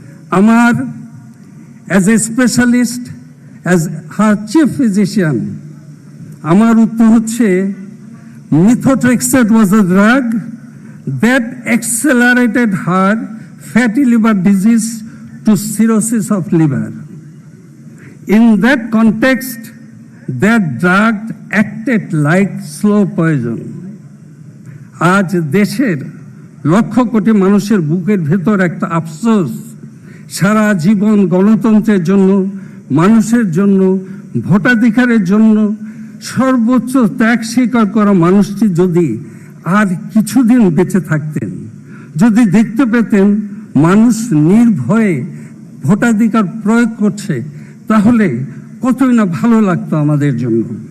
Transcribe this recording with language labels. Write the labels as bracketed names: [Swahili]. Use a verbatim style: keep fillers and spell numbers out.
[English] আমার as a specialist, as her chief physician, [Bangla] আমার উত্তর হচ্ছে [English] Methotrexate was a drug that accelerated her fatty liver disease to cirrhosis of liver. In that context, that drug acted like slow poison. [Bangla] আজ দেশের লক্ষ কোটি মানুষের বুকের ভেতর একটা আফসোস, সারা জীবন গণতন্ত্রের জন্য, মানুষের জন্য, ভোটাধিকারের জন্য সর্বোচ্চ ত্যাগ স্বীকার করা মানুষটি যদি আর কিছুদিন বেঁচে থাকতেন, যদি দেখতে পেতেন মানুষ নির্ভয়ে ভোটাধিকার প্রয়োগ করছে, তাহলে কতই না ভালো লাগতো আমাদের জন্য।